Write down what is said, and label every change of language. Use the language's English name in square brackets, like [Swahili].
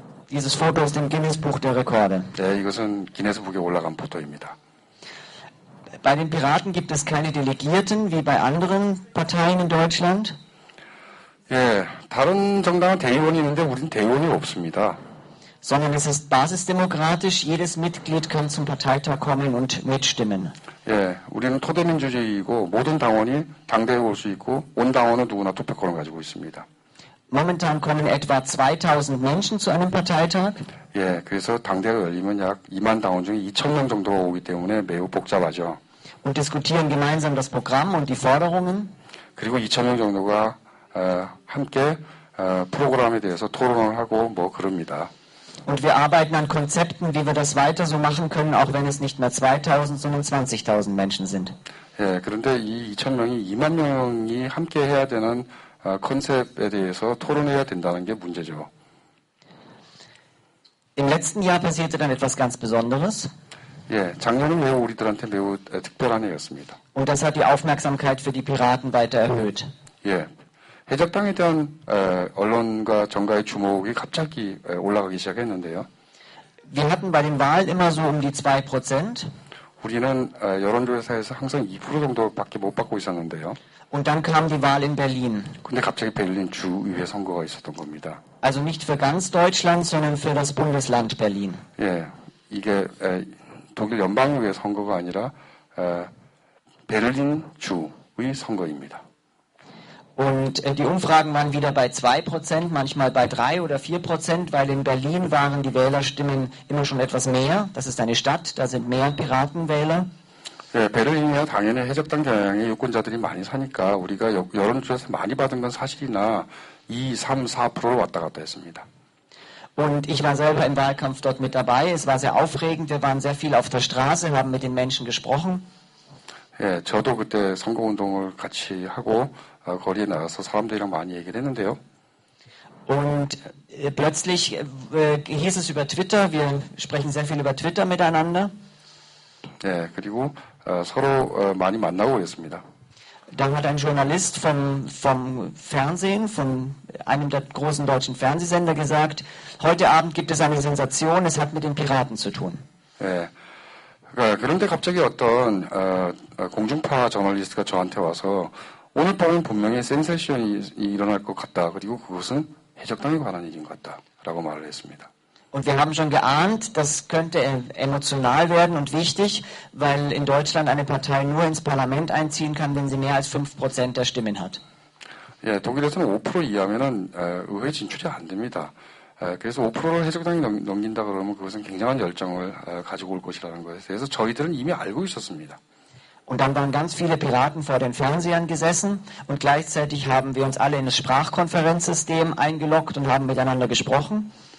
[German] Dieses Foto ist im Guinness Buch der Rekorde. [Korean] 네, 이것은 기네스북에 올라간 포토입니다. [German] Bei den Piraten gibt es keine Delegierten wie bei anderen Parteien in Deutschland. [Korean] 예, 다른 정당은 대의원이 있는데 우리는 대의원이 없습니다. [German] Sondern es ist basisdemokratisch. Jedes Mitglied kann zum Parteitag kommen und mitstimmen. [Korean] 예, 우리는 토대민주주의이고 모든 당원이 당대에 올 수 있고 온 당원은 누구나 투표권을 가지고 있습니다. [German] Momentan kommen etwa 2.000 Menschen zu einem Parteitag. [Korean] 예, 그래서 당대가 열리면 약 2만 당원 중에 2,000명 정도가 오기 때문에 매우 복잡하죠. [German] Und diskutieren gemeinsam das Programm und die Forderungen. [Korean] 그리고 2,000명 정도가 함께 프로그램에 대해서 토론을 하고 뭐 그럽니다. [German] Und wir arbeiten an Konzepten, wie wir das weiter so machen können, auch wenn es nicht mehr 2.000, sondern 20.000 Menschen sind. [Korean] 예, 그런데 이 2,000명이 2만 명이 함께 해야 되는 컨셉에 대해서 토론해야 된다는 게 문제죠. [German] Im letzten Jahr passierte dann etwas ganz Besonderes. [Korean] 예, 작년은 매우 우리들한테 매우 특별한 해였습니다. [German] Und das hat die Aufmerksamkeit für die Piraten weiter erhöht. [Korean] 예, 해적당에 대한 언론과 정가의 주목이 갑자기 올라가기 시작했는데요. [German] Wir hatten bei den Wahlen immer so um die 2%. [Korean] 우리는 여론조사에서 항상 2% 정도밖에 못 받고 있었는데요. [German] Und dann kam die Wahl in Berlin. [Korean] 근데 갑자기 베를린 주의회 선거가 있었던 겁니다. [German] Also nicht für ganz Deutschland, sondern für das Bundesland Berlin. [Korean] 예, 이게 독일 연방의회 선거가 아니라 베를린 주의 선거입니다. [German] Und die Umfragen waren wieder bei 2%, manchmal bei 3 oder 4%, weil in Berlin waren die Wählerstimmen immer schon etwas mehr. Das ist eine Stadt, da sind mehr Piratenwähler. [Korean] 예, 베를린이야 당연히 해적당 경향의 유권자들이 많이 사니까 우리가 여론조사에서 많이 받은 건 사실이나 2, 3, 4%로 왔다 갔다 했습니다. [German] Und ich war selber im Wahlkampf dort mit dabei. Es war sehr aufregend. Wir waren sehr viel auf der Straße, haben mit den Menschen gesprochen. [Korean] 예, 저도 그때 선거운동을 같이 하고 거리에 나가서 사람들이랑 많이 얘기를 했는데요. [German] Und plötzlich hieß es über Twitter, wir sprechen sehr viel über Twitter miteinander. [Korean] 예, 그리고 서로 많이 만나고 그랬습니다. [German] Dann hat ein Journalist vom Fernsehen, von einem der großen deutschen Fernsehsender gesagt, heute Abend gibt es eine Sensation, es hat mit den Piraten zu tun. [Korean] 예, 그런데 갑자기 어떤 공중파 저널리스트가 저한테 와서 오늘 밤은 분명히 센세이션이 일어날 것 같다. 그리고 그것은 해적당에 관한 일인 것 같다라고 말을 했습니다. [German] Und wir haben schon geahnt, das könnte emotional werden und wichtig, weil in Deutschland eine Partei nur ins Parlament einziehen kann, wenn sie mehr als 5% der Stimmen hat. [Korean] 예, 독일에서는 5% 이하면은 의회 진출이 안 됩니다. 그래서 5%를 해적당이 넘긴다 그러면 그것은 굉장한 열정을 가지고 올 것이라는 것에 대해서 저희들은 이미 알고 있었습니다. [German] Und dann waren ganz viele Piraten vor den Fernsehern gesessen und gleichzeitig haben wir uns alle in das Sprachkonferenzsystem eingeloggt und haben miteinander gesprochen.